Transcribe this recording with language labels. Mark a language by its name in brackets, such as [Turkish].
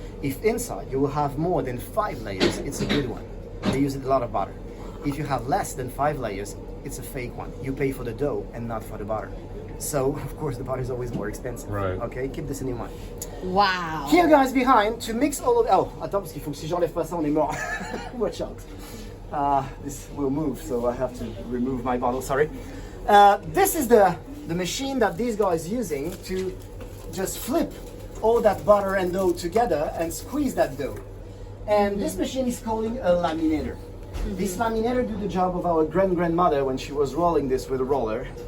[English] If inside you will have more than 5 layers, it's a good one. They use a lot of butter. If you have less than 5 layers, it's a fake one. You pay for the dough and not for the butter. So, of course, the butter is always more expensive. Right. Okay, keep this in your mind. Wow. Here, guys, behind, to mix all of... [French] Oh, attends, parce qu'il faut que si j'enlève pas ça, on est mort. [English] Watch out. This will move, so I have to remove my bottle, sorry. This is the machine that these guys using to just flip all that butter and dough together and squeeze that dough. And this machine is calling a laminator. This laminator did the job of our grandmother when she was rolling this with a roller.